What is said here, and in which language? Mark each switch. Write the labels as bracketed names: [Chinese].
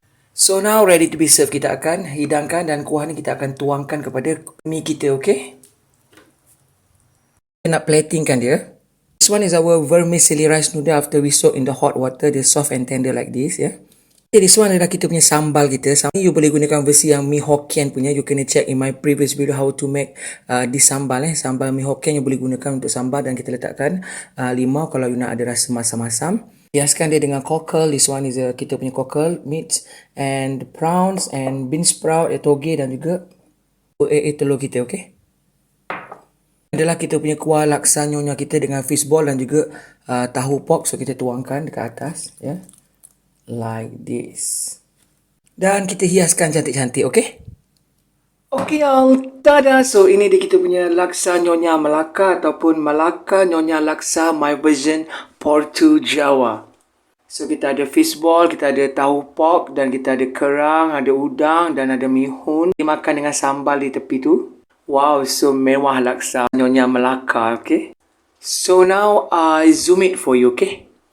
[English] So now ready to be served. [Malay] Kita akan hidangkan dan kuah ni kita akan tuangkan kepada mi kita, okay? Kita nak platingkan dia. [English] This one is our vermicelli rice noodle after we soak in the hot water. They're soft and tender like this, ya. [Malay] Okay, this one adalah kita punya sambal kita. You boleh gunakan versi yang mi Hokkien punya. [English] You [Malay] kena [English] check in my previous video how to make this sambal. [Malay] Sambal mi Hokkien you boleh gunakan untuk sambal dan kita letakkan limau kalau you nak ada rasa masam-masam. Hiaskan dia dengan cockle. [English] This one is [Malay] kita punya [English] cockle meat and prawns and bean sprout, [Malay] toge dan juga telur kita, okay? Adalah kita punya kuah laksa nyonya kita dengan fishball dan juga tahu pok. So kita tuangkan dekat atas, ya. [English] Like this. [Malay] Dan kita hiaskan cantik-cantik, okay? Okay, y'all. Tada! So ini dia kita punya laksa nyonya Melaka ataupun Melaka nyonya laksa my version Portu Jawa. So kita ada fishball, kita ada tahu pok dan kita ada kerang, ada udang dan ada mihun. Dimakan dengan sambal di tepi tu. Wow, so mewah laksa nyonya Melaka, okay? [English] So now I zoom it for you, okay?